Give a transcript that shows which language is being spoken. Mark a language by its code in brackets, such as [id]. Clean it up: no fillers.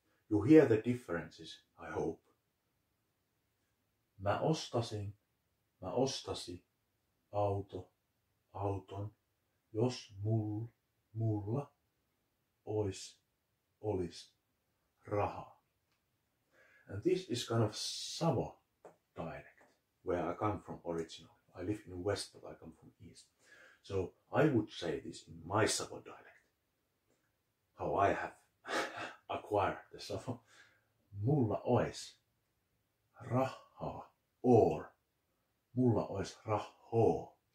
[en] You hear the differences, I hope. [fi] Mä ostaisin auton, jos mulla olisi rahaa. [en] And this is kind of Savo dialect, where I come from originally. I live in West, but I come from East. So I would say this in my Savo dialect, how I have acquired the Savo. [fi] Mulla ois rahaa, or mulla ois rahoo.